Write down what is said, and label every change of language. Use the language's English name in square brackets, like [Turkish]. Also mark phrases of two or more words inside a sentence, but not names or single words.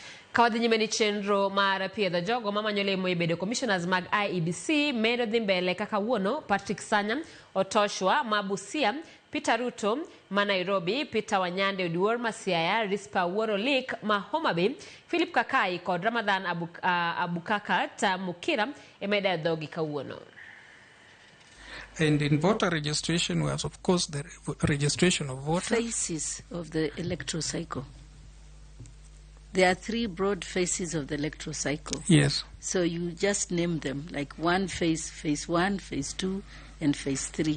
[Luo (Kenya and Tanzania)] Kawadhi nyime ni chenro mar piedho jogo mamanyolemo ibedo komishonas mag IEBC medo dhi mbele kaka wuono. Patrick Sanya Otoshwa Mabusia, Peter Ruto ma Nairobi, Peter Wanyande Oduor ma Siaya, Rispa Woro Lik ma Homa Bay, Philip Kakai kod Ramadhan Abukakat Mukira emeda dhogi kawuono. [English] And in voter registration was, of course, the registration of voters. Phases of the electoral cycle. There are 3 broad phases of the electoral cycle. Yes. So you just name them, like one phase, phase 1, phase 2, and phase 3.